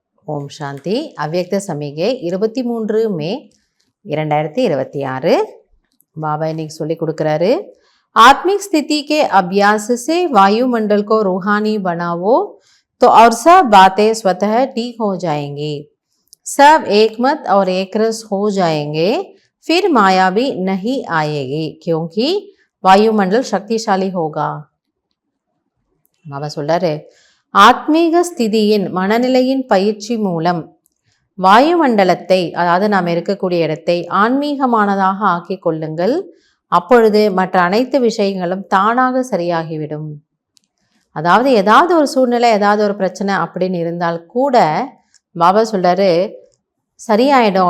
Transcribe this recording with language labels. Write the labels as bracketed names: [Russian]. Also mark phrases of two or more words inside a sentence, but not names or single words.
[Tamil] ஓம் சாந்தி. அவ்யக்த சமிகை 23 மே 2026. बाबा இன்னைக்கு சொல்லி கொடுக்குறாரு. [Hindi] आत्मिक स्थिति के अभ्यास से वायुमंडल को रूहानी बनाओ तो और सब बातें स्वतः ठीक हो जाएंगी, सब एकमत और एकरस हो जाएंगे, फिर माया भी नहीं आएगी क्योंकि वायुमंडल शक्तिशाली होगा. [Tamil] बाबा சொல்றாரு, ஆத்மீக ஸ்திதியின் மனநிலையின் பயிற்சி மூலம் வாயுமண்டலத்தை, அதாவது நாம் இருக்கக்கூடிய இடத்தை ஆன்மீகமானதாக ஆக்கிக் கொள்ளுங்கள். அப்பொழுது மற்ற அனைத்து விஷயங்களும் தானாக சரியாகிவிடும். அதாவது ஏதாவது ஒரு சூழ்நிலை, ஏதாவது ஒரு பிரச்சனை அப்படின்னு இருந்தால் கூட பாபா சொல்றாரு சரியாயிடும்.